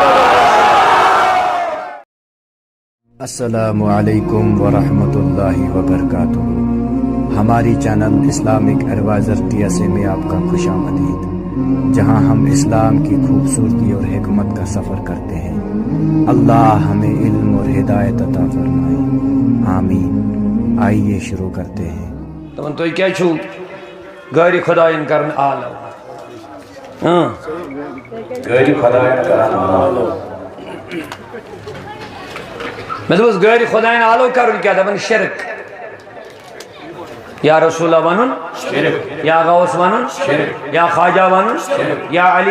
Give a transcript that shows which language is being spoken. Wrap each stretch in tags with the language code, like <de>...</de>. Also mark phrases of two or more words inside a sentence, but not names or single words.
<ur>السلام علیکم ورحمۃ اللہ وبرکاتہ ہماری چینل اسلامک ایڈوائزر TSA میں آپ کا خوش آمدید جہاں ہم اسلام کی خوبصورتی اور حکمت کا سفر کرتے ہیں اللہ ہمیں علم اور ہدایت عطا فرمائے آمین آئیے شروع کرتے ہیں</ur> <ks>دپان تُہۍ کیٛازِ چھُو غٲرِ خۄدایَن کران آلو غٲرِ خۄدایَن کران آلو میں دوست غٲرِ خۄدایَن آلو کرُن کیا دپان شرک</ks> <ar>یا رسول اللہ</ar> <ks>ونُن یا غوث ونُن یا خواجہ ونُن یا علی</ks>